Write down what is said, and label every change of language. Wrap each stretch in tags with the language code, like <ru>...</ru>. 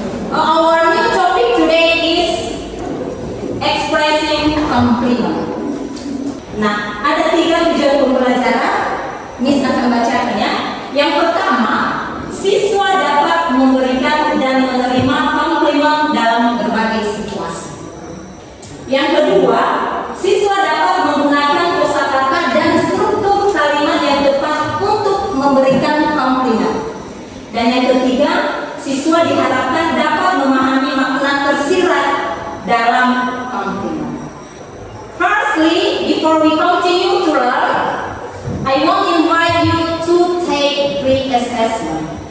<en>Our new topic today is expressing compliment.</en> <id>Nah, ada 3 tujuan pembelajaran. Miss akan bacakannya. Yang pertama, siswa dapat memberikan dan menerima komplimen dalam berbagai situasi. Yang kedua, siswa dapat menggunakan kosakata dan struktur kalimat yang tepat untuk memberikan komplimen. Dan yang ketiga, siswa diharapkan dapat memahami makna tersirat dalam komplimen.</id> <en>Firstly, before we continue to learn, I want to invite you to take pre-assessment.</en>